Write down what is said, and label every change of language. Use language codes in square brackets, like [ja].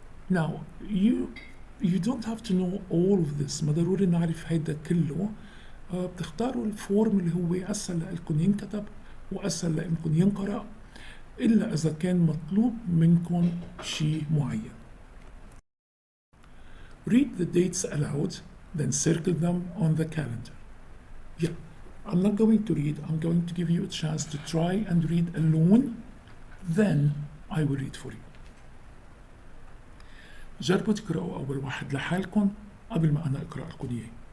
[en] Now you don't have to know all of this، [ar] ما ضروري نعرف هيدا كله. بتختاروا الفورم اللي هو أسهل لكم ينكتب وأسهل لكم ينقرأ، إلا إذا كان مطلوب منكم شيء معين. [en] Read the dates aloud, then circle them on the calendar. Yeah, I'm not going to read. I'm going to give you a chance to try and read alone. Then I will read for you. [ar] جربوا تقرأوا أول واحد لحالكم قبل ما أنا أقرأ لكم إياه.